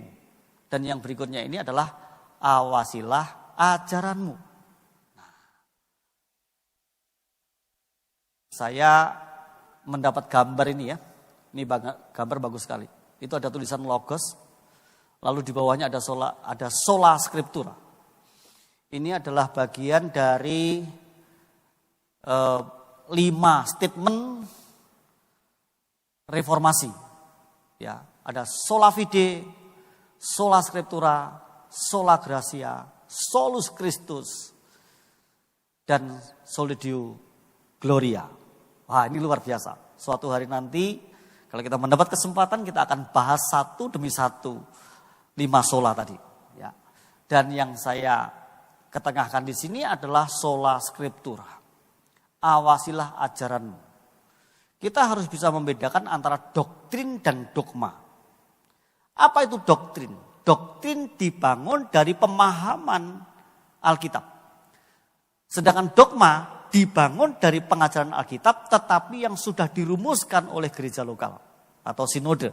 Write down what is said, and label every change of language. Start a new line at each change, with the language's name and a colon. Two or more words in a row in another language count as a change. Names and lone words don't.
Indonesian: Dan yang berikutnya ini adalah awasilah ajaranmu. Nah, saya mendapat gambar ini ya. Ini gambar bagus sekali. Itu ada tulisan logos. Lalu di bawahnya ada
Latin: sola scriptura.
Indonesian: Ini adalah bagian dari 5 statement reformasi. Ya, ada
Latin: sola fide, sola scriptura, sola gratia, solus Christus,
Indonesian: dan
Latin: soli Deo gloria.
Indonesian: Wah, ini luar biasa. Suatu hari nanti kalau kita mendapat kesempatan kita akan bahas satu demi satu 5 sola tadi. Ya. Dan yang saya ketengahkan di sini adalah
Latin: sola scriptura.
Indonesian: Awasilah ajaranmu. Kita harus bisa membedakan antara doktrin dan dogma. Apa itu doktrin? Doktrin dibangun dari pemahaman Alkitab. Sedangkan dogma dibangun dari pengajaran Alkitab tetapi yang sudah dirumuskan oleh gereja lokal atau sinode.